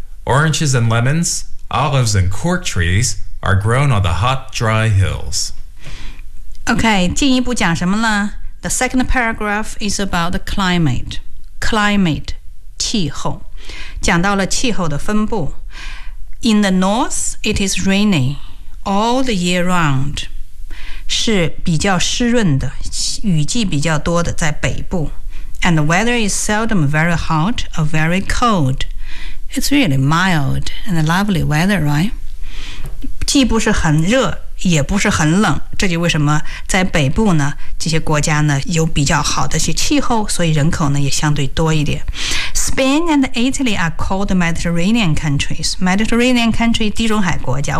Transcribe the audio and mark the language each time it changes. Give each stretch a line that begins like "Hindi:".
English: Oranges and lemons, olives and cork trees are grown on the hot, dry hills. Okay,
Chinese: 进一步讲什么呢?
English: The second paragraph is about the climate.
Chinese: Climate, 气候。讲到了气候的分布。
English: In the north, it is rainy all the year round.
Chinese: 是比较湿润的，雨季比较多的，在北部。
English: And the weather is seldom very hot or very cold. It's really mild and lovely weather, right?
Chinese: 既不是很热，也不是很冷。这就为什么在北部呢，这些国家呢，有比较好的些气候，所以人口呢，也相对多一点。
English: Spain and Italy are called Mediterranean countries.
Chinese: Mediterranean country, 地中海国家。